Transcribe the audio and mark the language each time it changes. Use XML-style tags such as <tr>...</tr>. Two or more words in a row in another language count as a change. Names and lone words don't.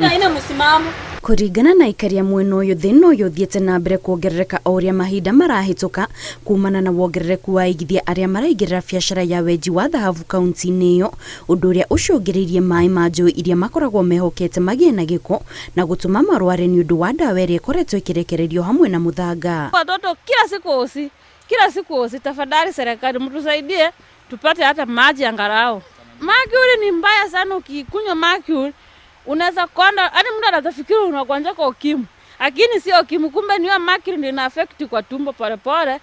<ki>Kũringana na ikaria mwena ũyũ, thĩna ũyũ ũthiĩte na mbere kuongerereka o ũrĩa mahinda marahĩtũka kumana na wongerereku wa aigithia arĩa maraingĩrĩra biacara ya wenji wa Thahabu kaunti-inĩ ĩyo, ũndũ ũrĩa ũcũngĩrĩirie maaĩ ma njũĩ iria makoragwo mehokete magĩe na gĩko na gũtũma marware nĩ ũndũ wa ndawa ĩrĩa ĩkoretwo ĩkĩrekererio hamwe na mũthanga.</ki> <sw>Watoto kila siku osi, tafadhali serikali mtusaidie tupate hata maji angalau. Mercury ni mbaya sana, ukikunywa mercury unaweza konda, hadi mtu atafikiri unagonjeka kwa ukimwi. Lakini sio ukimwi, kumbe ni mercury ndio ina affect kwa tumbo pole.</sw>